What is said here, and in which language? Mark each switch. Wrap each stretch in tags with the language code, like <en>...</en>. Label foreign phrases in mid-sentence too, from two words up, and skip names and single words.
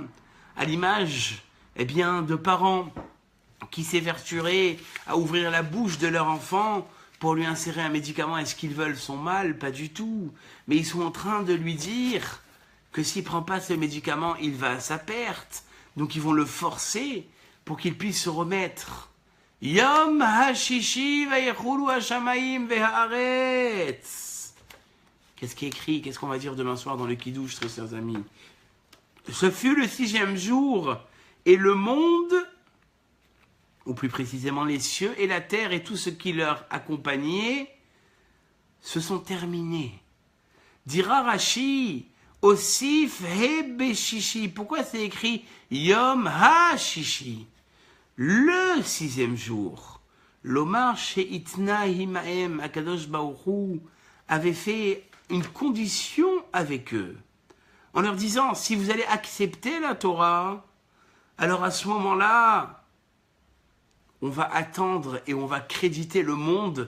<fr>À l'image, de parents qui s'évertueraient à ouvrir la bouche de leur enfant pour lui insérer un médicament. Est-ce qu'ils veulent son mal? Pas du tout. Mais ils sont en train de lui dire que s'il ne prend pas ce médicament, il va à sa perte. Donc ils vont le forcer pour qu'il puisse se remettre.</fr> <he>יום השישי ויכולו השמים והארץ.</he> <fr>Qu'est-ce qui est écrit? Qu'est-ce qu'on va dire demain soir dans le Kiddush, très chers amis? Ce fut le 6e jour, et le monde, ou plus précisément les cieux et la terre et tout ce qui leur accompagnait, se sont terminés.</fr> <he>Dira Rashi, הוסיף ה' בשישי.</he> <fr>Pourquoi c'est écrit</fr> <he>יום השישי?</he> <fr>Le 6e jour.</fr> <he>לומר שהתנה עמהם, הקדוש ברוך הוא</he> <fr>avait fait une condition avec eux, en leur disant, si vous allez accepter la Torah, alors à ce moment-là, on va attendre et on va créditer le monde.</fr>